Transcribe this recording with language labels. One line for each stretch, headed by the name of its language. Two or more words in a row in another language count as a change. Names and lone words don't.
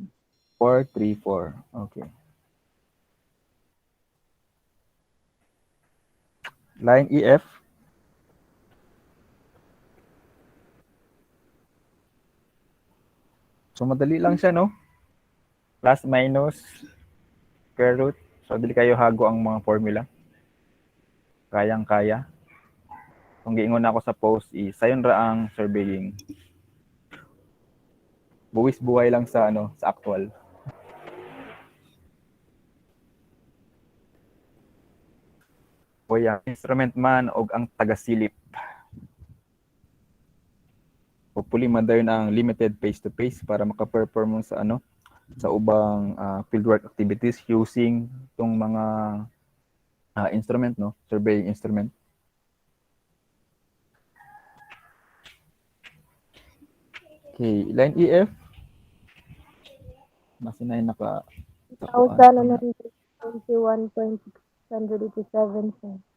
English: 434. Okay. Line EF.
Filipino: So, madali lang siya, no?
English: Plus, minus, square root.
Cebuano: So, dili kayo hago ang mga formula. Kayang-kaya. Kung giingon ako sa post, sayon ra ang surveying. Buwis buhay lang sa sa actual. O ang instrument man og ang tagasilip. Hopefully madayon ang
English: limited face-to-face
Cebuano: para maka-perform mo sa sa ubang
English: fieldwork activities using
Cebuano: tong mga instrument, no?
English: Surveying instrument. Okay, line EF.
Cebuano: Masinay naka 1,121.687, sir.